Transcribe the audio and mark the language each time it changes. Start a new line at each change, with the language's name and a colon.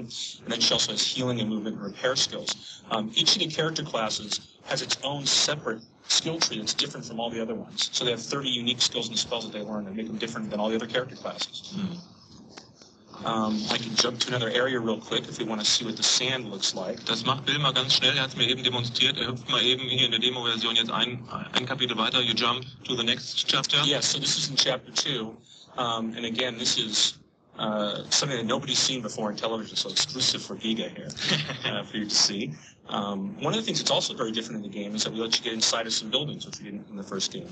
English: And then she also has healing and movement and repair skills. Each of the character classes has its own separate skill tree that's different from all the other ones. So they have 30 unique skills and spells that they learn that make them different than all the other character classes. I can jump to another area real quick if we want to see what the sand looks like.
German: Das macht Bill mal ganz schnell, er hat es mir eben demonstriert. Er hüpft mal eben hier in der Demo-Version jetzt ein Kapitel weiter.
English: You jump to the next chapter. Yes, so this is in chapter 2. And again, this is something that nobody's seen before in television, so exclusive for Giga here for you to see. One of the things that's also very different in the game is that we let you get inside of some buildings, which we didn't in the first game.